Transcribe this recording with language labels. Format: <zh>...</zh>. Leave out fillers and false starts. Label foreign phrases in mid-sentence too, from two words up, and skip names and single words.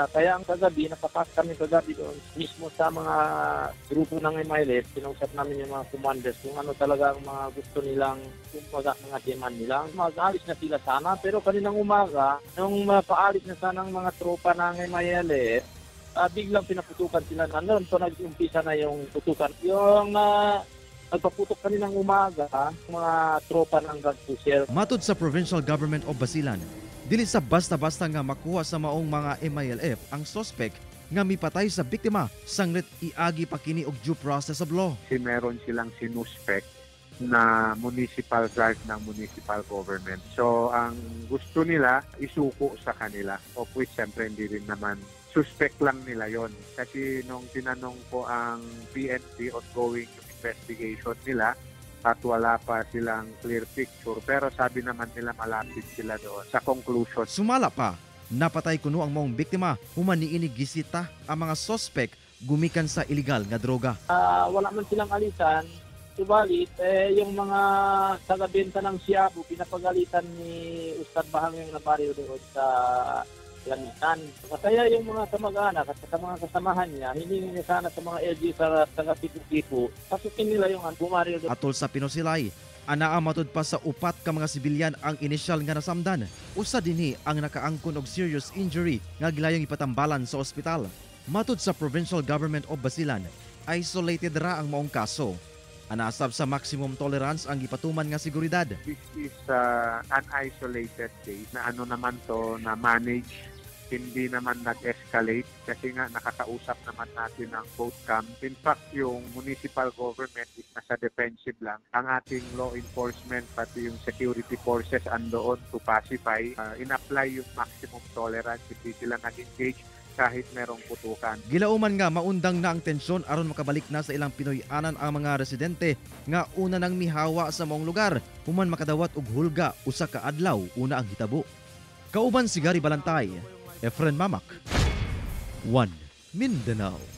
<tl>Kaya ang kagabi, napakas kami kagabi doon mismo sa mga grupo ng MILF, sinusap namin yung mga commanders kung ano talaga ang mga gusto nilang mga demand nila. Mag-alis na sila sana, pero kaninang umaga, nung paalis na sana ng mga tropa ng MILF, biglang pinaputukan sila na noon. So nag-umpisa na yung putukan. Yung nagpaputok kaninang umaga, mga tropa ng drug pusher.</tl> <ceb>Matod sa Provincial Government of Basilan, dili sa basta-basta nga makuha sa maong mga MILF ang sospek nga mipatay sa biktima sanglit iagi pa kini og</ceb> <en>due process of law.</en> <tl>Meron silang sinuspect na</tl> <en>municipal guard</en> <tl>ng</tl> <en>municipal government.</en> <tl>So ang gusto nila isuko sa kanila,</tl> <en>of which</en> <tl>siyempre hindi rin naman suspect lang nila yon. Kasi nung tinanong ko ang PNP ongoing yung investigation nila, at wala pa silang</tl> <en>clear picture.</en> <tl>Pero sabi naman nila malapit sila doon sa conclusion.</tl> <ceb>Sumala pa, napatay kuno ang maong biktima human niini gisita ang mga sospek gumikan sa illegal nga droga.</ceb> <tl>Wala man silang alitan. Subalit, yung mga taga-benta ng Siabu, pinapagalitan ni Ustad Bahang yung nabaryo doon sa Lamitan. Kaya yung mga kamag-anak at sa mga kasamahan niya, hiningi niya sana sa mga LG sa taga-Tipo-Tipo, pasukin nila yung bumaryo doon.</tl> <ceb>Atol sa pinusilay, anaa matud pa sa upat ka mga sibilyan ang inisyal nga nasamdan. Usa dinhi ang nakaangkon og</ceb> <en>serious injury</en> <ceb>nga gilayong ipatambalan sa ospital. Matud sa Provincial Government of Basilan, isolated ra ang maong kaso. Anasab sa</ceb> <en>maximum tolerance</en> <ceb>ang ipatuman nga seguridad.</ceb> <en>This is an isolated case</en> <tl>na ano naman to na manage, hindi naman nag-escalate kasi nga nakakausap naman natin ang</tl> <en>both camp. In fact,</en> <tl>yung</tl> <en>municipal government is</en> <tl>nasa defensive lang. Ang ating</tl> <en>law enforcement</en> <tl>pati yung</tl> <en>security forces</en> <tl>andoon</tl> <en>to pacify,</en> <tl>in-apply yung</tl> <en>maximum tolerance,</en> <tl>hindi sila nag-engage kahit merong putukan.</tl> <ceb>Gilauman nga maundang na ang tensyon aron makabalik na sa ilang Pinoy-anan ang mga residente nga una nang mihawa sa maong lugar human makadawat og hulga usa ka adlaw una ang hitabo. Kauban si Gary Balantay, Efren Mamak, One Mindanao.</ceb>